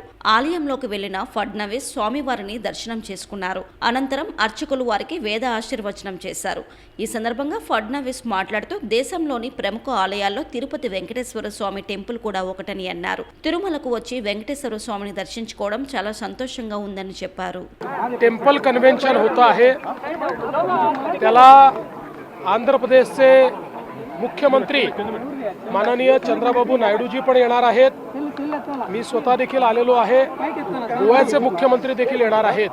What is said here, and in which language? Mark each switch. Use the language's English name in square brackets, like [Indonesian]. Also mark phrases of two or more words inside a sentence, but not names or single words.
[Telugu] ఆలయంలోకి వెళ్లిన ఫడ్నవీస్ స్వామివారిని దర్శనం చేసుకున్నారు. అనంతరం అర్చకులు వారికి వేద ఆశీర్వచనం చేశారు. ఈ సందర్భంగా ఫడ్నవీస్ మాట్లాడుతూ దేశంలోని ప్రముఖ ఆలయాల్లో తిరుపతి వెంకటేశ్వర స్వామి టెంపుల్ కూడా ఒకటని అన్నారు. తిరుమలకు వచ్చి వెంకటేశ్వర స్వామిని దర్శించుకోవడం చాలా సంతోషంగా ఉందని చెప్పారు. [English] temple convention [Marathi] होतं आहे, त्याला आंध्र प्रदेशचे मुख्यमंत्री माननीय चंद्रबाबू नायडूजी पण येणार आहेत. मी स्वतः देखील आलेलो आहे. गोव्याचे मुख्यमंत्री देखील येणार आहेत.